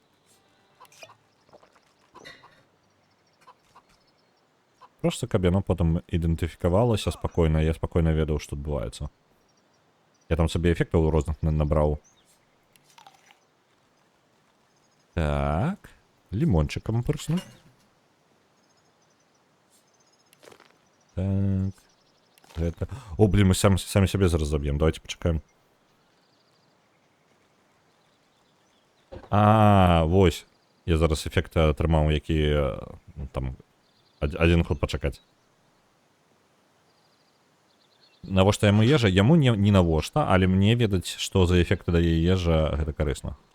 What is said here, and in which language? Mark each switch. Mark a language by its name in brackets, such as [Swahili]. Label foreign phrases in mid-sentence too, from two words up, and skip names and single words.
[Belarusian] Просто каб яно потым ідэнтыфікавалася спакойна, я спакойна ведаў, што адбываецца. Я там сабе эфектаў розных набраў. Так, лимончиком прысну. [Russian] Так, это... О, блин, мы сами себе зараз забьем. Давайте почекаем. Вось. [Belarusian] Я зараз ефекти атрымаў, які ну, там один ход пачакаць. Навошта яму ежа? Яму не навошта, але мне ведаць, што за эфекты дае ежа, гэта карысна.